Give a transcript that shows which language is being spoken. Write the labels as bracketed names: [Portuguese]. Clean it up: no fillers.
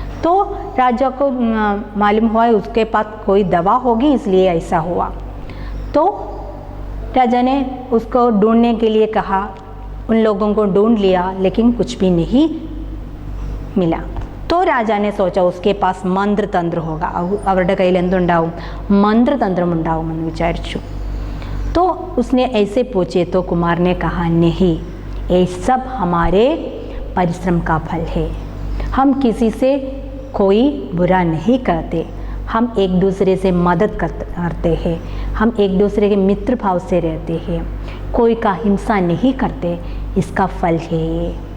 [Hindi] तो राजा को मालूम हुआ उसके पास कोई दवा होगी, इसलिए ऐसा हुआ. तो राजा ने उसको ढूंढने के लिए कहा. उन लोगों को ढूंढ लिया, लेकिन कुछ भी नहीं मिला. तो राजा ने सोचा उसके पास मंत्र तंत्र होगा, [Malayalam] അവരുടെ കയ്യിൽ എന്തുണ്ടാവും? മന്ത്രതന്ത്രം ഉണ്ടാവുമെന്ന് വിചാരിച്ചു. [Hindi] तो उसने ऐसे पूछे तो कुमार ने कहा, नहीं, ये सब हमारे परिश्रम का फल है. हम किसी से कोई बुरा नहीं करते, हम एक दूसरे से मदद करते हैं, हम एक दूसरे के मित्र भाव से रहते हैं, कोई का हिंसा नहीं करते, इसका फल है ये.